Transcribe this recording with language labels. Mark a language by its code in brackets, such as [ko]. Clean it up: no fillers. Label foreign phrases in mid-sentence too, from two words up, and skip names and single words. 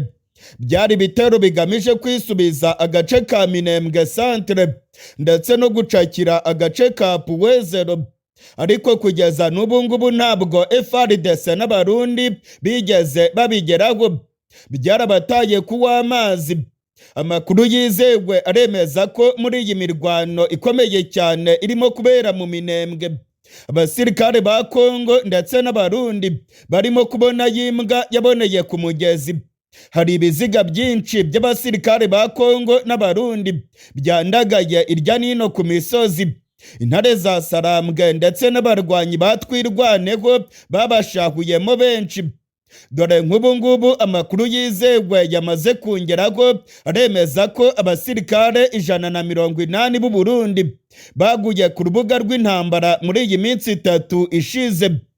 [rw] Byari ibitero bigamije kwisubiza agace ka Minembwe Centre ndetse no gucakira agace ka Puwezero, ariko kugeza n'ubu ngubu ntabwo FARDC n'Abarundi bigeze babigeraho. Byarabataye kuw'amazi. Amakuru yizewe aremeza ko muri iyi mirwano ikomeye cyane irimo kubera mu Minembwe, abasirikare ba Kongo ndetse n'Abarundi barimo kubona yimbwa yaboneye ku mugezi. Hari ibiziga byinshi by'abasirikare ba Kongo n'Abarundi byandagaye irya nino ku misozi. Intare za Sarambwe ndetse n'abarwanyi batwirwaneho babashahuyemo benshi. Dore nk'ubu ngubu amakuru yizewe yamaze kungeraho aremeza ko abasirikare 180 b'u Burundi baguye ku rubuga rw'intambara muri iyi minsi 3 ishize.